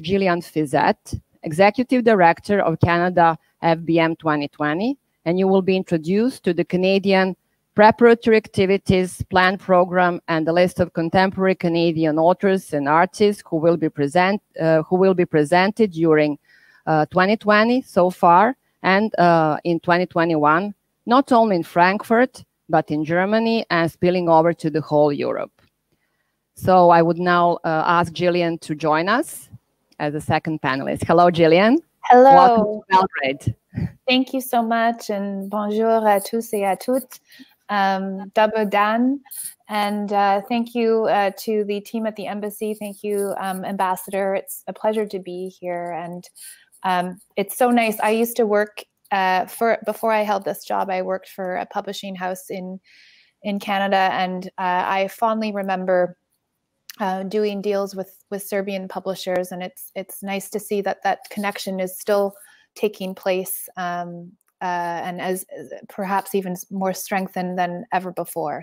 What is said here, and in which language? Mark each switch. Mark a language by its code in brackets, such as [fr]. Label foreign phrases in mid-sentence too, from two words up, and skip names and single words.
[en] Gillian Fizette, Executive Director of Canada FBM 2020, and you will be introduced to the Canadian preparatory activities, plan program, and the list of contemporary Canadian authors and artists who will be presented during 2020 so far and in 2021, not only in Frankfurt, but in Germany and spilling over to the whole Europe. So I would now ask Gillian to join us as a second panelist. Hello, Gillian. Hello. Welcome to Belgrade. Thank you so much, and [fr] bonjour à tous et à toutes. [sr] Dobar dan, [en] and thank you to the team at the embassy. Thank you, Ambassador. It's a pleasure to be here, and it's so nice. I used to work before I held this job. I worked for a publishing house in Canada, and I fondly remember doing deals with Serbian publishers, and it's nice to see that connection is still taking place, and as perhaps even more strengthened than ever before.